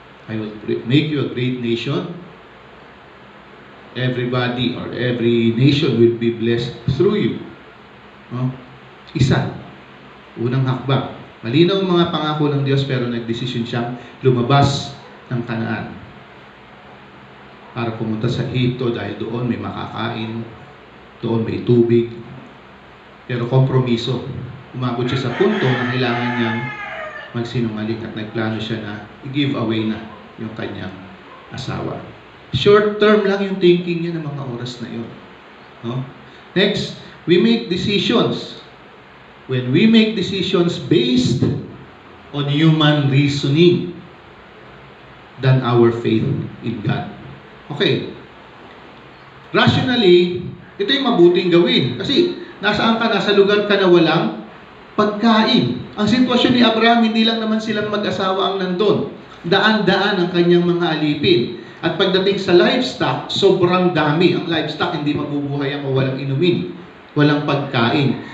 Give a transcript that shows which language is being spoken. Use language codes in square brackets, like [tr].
[en] I will make you a great nation. Everybody or every nation will be blessed through you. [tl] No? Isa. Unang hakbang. Malinaw ang mga pangako ng Diyos, pero nagdesisyon siyang lumabas ng Kanaan para pumunta sa Ehipto dahil doon may makakain, doon may tubig. Pero kompromiso. Umabot siya sa punto na kailangan niyang magsinungaling at nagplano siya na i-give away na yung kanyang asawa. Short term lang yung thinking niya ng mga oras na yun. [en] No? Next, we make decisions. When we make decisions based on human reasoning than our faith in God. Okay. [tl] Rationally, ito yung mabuting gawin. Kasi nasaan ka, nasa lugar ka na walang pagkain. Ang sitwasyon ni Abraham, hindi lang naman silang mag-asawa ang nandun. Daan-daan ang kanyang mga alipin. At pagdating sa livestock, sobrang dami. Ang livestock, hindi mabubuhay ang walang inumin, walang pagkain.